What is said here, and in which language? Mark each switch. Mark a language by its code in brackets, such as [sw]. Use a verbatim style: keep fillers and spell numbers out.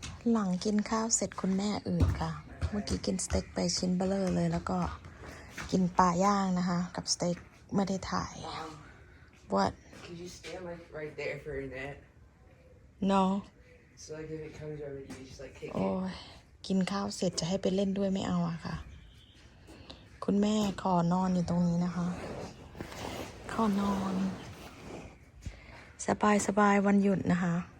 [th] หลังกินข้าวเสร็จคุณแม่อืดค่ะเมื่อกี้กินสเต็กไปชิ้นเบลอเลยแล้วก็กินปลาย่างนะคะกับสเต็กไม่ได้ถ่าย What [en] Could you stand like right there for a net? No So like if it comes over you just like kick [th] โอ้ยกินข้าวเสร็จจะให้ไปเล่นด้วยไม่เอาอะค่ะคุณแม่ขอนอนอยู่ตรงนี้นะคะขอนอนสบายสบายวันหยุดนะคะ